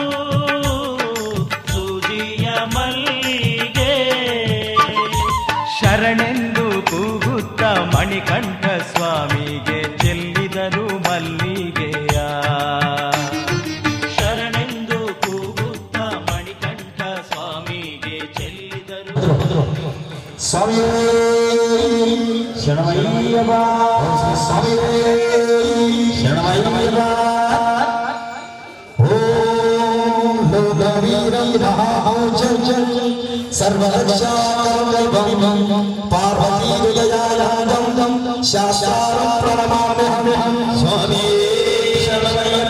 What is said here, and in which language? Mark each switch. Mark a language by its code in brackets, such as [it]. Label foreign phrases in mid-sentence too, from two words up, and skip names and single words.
[kn] ಸೂಜಿಯ ಮಲ್ಲಿಗೆ, ಶರಣೆಂದು ಕೂಗುತ್ತ ಮಣಿಕಂಠ ಸ್ವಾಮಿಗೆ ಚೆಲ್ಲಿದರು ಮಲ್ಲಿಗೆಯ, ಶರಣೆಂದು ಕೂಗುತ್ತ ಮಣಿಕಂಠ ಸ್ವಾಮಿಗೆ ಚೆಲ್ಲಿದರು ಸ್ವಾಮಿ ಶರಣಮಯ್ಯಪ್ಪ, ಸ್ವಾಮಿ ಶರಣಮಯ್ಯಪ್ಪ. [sa] ಓಂ ಲೋಕವೀರ ಜಯ ಜಯ सर्वरक्षाकरवैभवं पार्वतीहृदयानन्दं शास्त्रारं प्रणमाम्यहं स्वामी शरणमय्यप्प